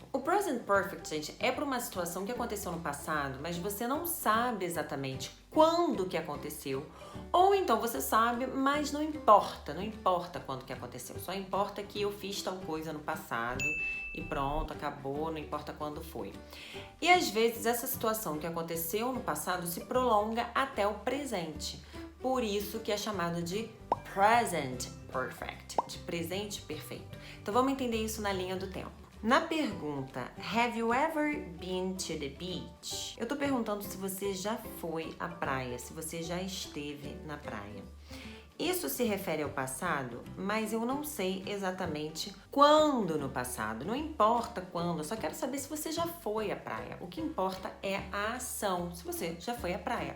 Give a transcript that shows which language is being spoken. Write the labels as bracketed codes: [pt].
[pt] O present perfect, gente, é para uma situação que aconteceu no passado, mas você não sabe exatamente quando que aconteceu, ou então você sabe, mas não importa quando que aconteceu, só importa que eu fiz tal coisa no passado e pronto, acabou, não importa quando foi. E às vezes essa situação que aconteceu no passado se prolonga até o presente, por isso que é chamado de present perfect, de presente perfeito. Então vamos entender isso na linha do tempo. Na pergunta, [en] have you ever been to the beach? [pt] Eu tô perguntando se você já foi à praia, se você já esteve na praia. Isso se refere ao passado, mas eu não sei exatamente quando no passado. Não importa quando, eu só quero saber se você já foi à praia. O que importa é a ação, se você já foi à praia.